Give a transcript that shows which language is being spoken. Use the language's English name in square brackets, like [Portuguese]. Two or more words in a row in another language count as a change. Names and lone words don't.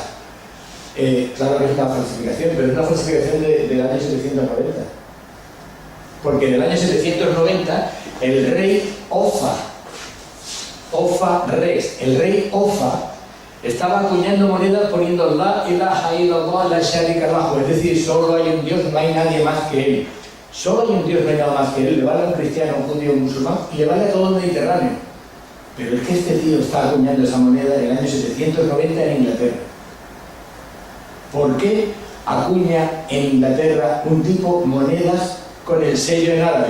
[Spanish] Claro que es una falsificación, pero es una falsificación del año 790. Porque en el año 790, el rey el rey Ofa, estaba acuñando monedas poniendo [Arabic] لا إله إلا الله لا شريك له, [Spanish] es decir, solo hay un Dios, no hay nadie más que él. Solo hay un Dios, no hay nada más que él. Le vale a un cristiano, a un judío, a un musulmán y le vale a todo el Mediterráneo. Pero es que este tío está acuñando esa moneda en el año 790 en Inglaterra. ¿Por qué acuña en Inglaterra un tipo monedas con el sello en árabe?